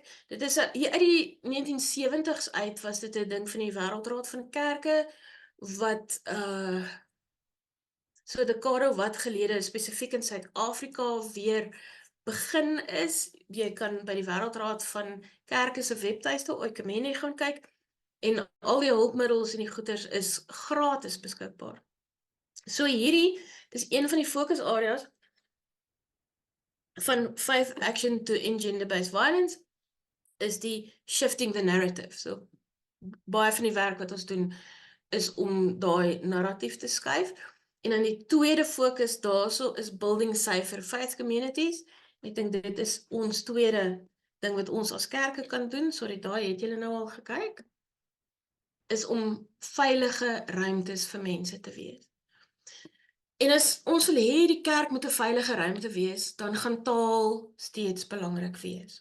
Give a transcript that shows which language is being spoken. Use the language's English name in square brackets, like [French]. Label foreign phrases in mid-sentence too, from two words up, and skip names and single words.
[Afrikaans] Dit is hier uit die 1970s uit was dit 'n ding van die Wêreldraad van Kerke wat so 'n dekade wat gelede spesifiek in Suid-Afrika weer begin is. Jy kan by die Wêreldraad van Kerke se webtuiste Oikumene gaan kyk en al die hulpmiddels en die goeders is gratis beskikbaar. So hierdie, dis een van die fokusareas van 5 Action to End Gender-Based Violence, is die [English] shifting the narrative. [Afrikaans] So baie van die werk wat ons doen is om daai narratief te skuif. En dan die tweede fokus daarso is [English] building safer faith communities. [Afrikaans] Ek dink dit is ons tweede ding wat ons as kerke kan doen. Sorry, daai het julle nou al gekyk. Is om veilige ruimtes vir mense te wees. En as ons wil hê die kerk moet 'n veilige ruimte wees, dan gaan taal steeds belangrik wees.